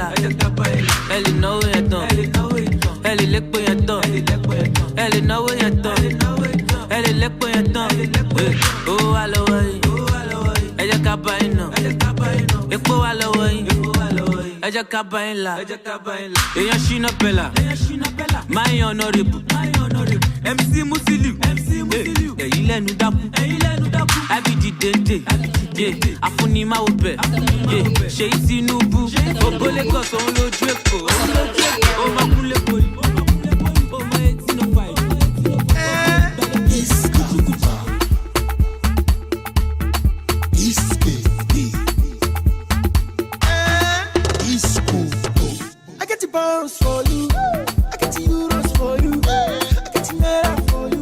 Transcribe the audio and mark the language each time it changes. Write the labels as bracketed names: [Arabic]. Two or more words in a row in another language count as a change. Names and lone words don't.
[Yoruba] Ẹ lè náwó yẹn tán, ẹ lè lépo yẹn tán, ẹ lè náwó yẹn tán, ẹ lè lépo yẹn tán. Owó wà lọ́wọ́ yìí, ẹ jẹ́ ká bá iná. Epo wà lọ́wọ́ yìí, ẹ jẹ́ ká bá ilà. Èèyàn Shina Bella, [English] my honorable, [Yoruba] MC Musiliu, ẹ̀yin lẹ́nu dákú, Abidi Dende, Afunimawo bẹ̀, Ṣèyí Tinubu, Ògo Lagos òun lójú Èkó, ó máa kú lẹ́kọ̀ọ́ yìí, ó máa 1805. [English] I get the pounds for you, I get the euros for you, I get the naira for you.